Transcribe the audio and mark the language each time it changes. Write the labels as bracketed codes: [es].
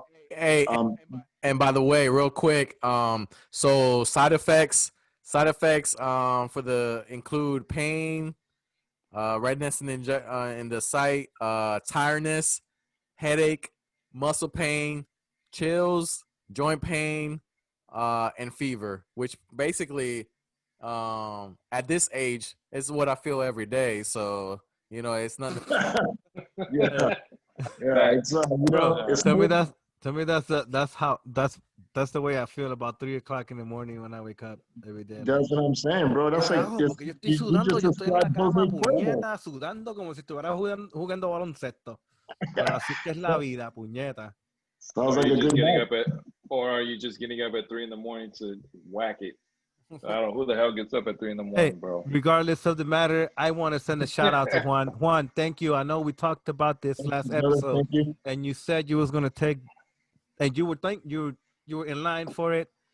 [en] Hey, and by the way, real quick, so side effects, for the include pain, redness in the site, tiredness, headache, muscle pain, chills, joint pain, and fever, which basically, at this age is what I feel every day. So, it's nothing. Yeah, it's Bro, it's tell me that's the way I feel about 3 o'clock in the morning when I wake up every day. That's what I'm saying, bro. That's like [es] Carajo, porque yo estoy sudando, yo estoy en la cama, puñeta, sudando como si estuviera jugando baloncesto. Pero así que es la vida, puñeta. [en] Sounds like a good night. Or are you just getting up at 3 in the morning to whack it? I don't know who the hell gets up at 3 in the morning, bro. Regardless of the matter, I want to send a shout out to Juan. Juan, thank you. I know we talked about this last episode, and you said you was gonna take, and you would think you were in line for it.